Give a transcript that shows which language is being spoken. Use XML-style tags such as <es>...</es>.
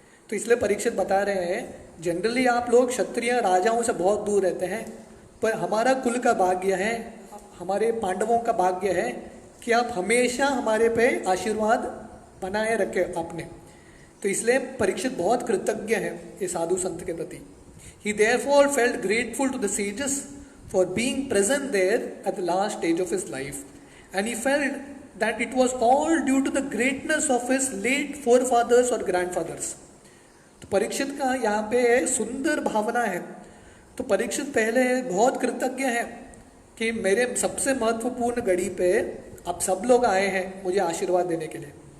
<hi>तो इसलिए परीक्षित बता रहे हैं जनरली आप लोग क्षत्रिय राजाओं से बहुत दूर रहते हैं, पर हमारा कुल का भाग्य है, हमारे पांडवों का भाग्य है कि आप हमेशा हमारे पे आशीर्वाद बनाए रखे आपने। तो इसलिए परीक्षित बहुत कृतज्ञ है ये साधु संत के प्रति.</hi> <en>He therefore felt grateful to the sages for being present there at the last stage of his life, and he felt that it was all due to the greatness of his late forefathers or grandfathers.</en> <hi>तो परीक्षित का यहाँ पे सुंदर भावना है. तो परीक्षित पहले बहुत कृतज्ञ है कि मेरे सबसे महत्वपूर्ण घड़ी पे आप सब लोग आए हैं मुझे आशीर्वाद देने के लिए.</hi>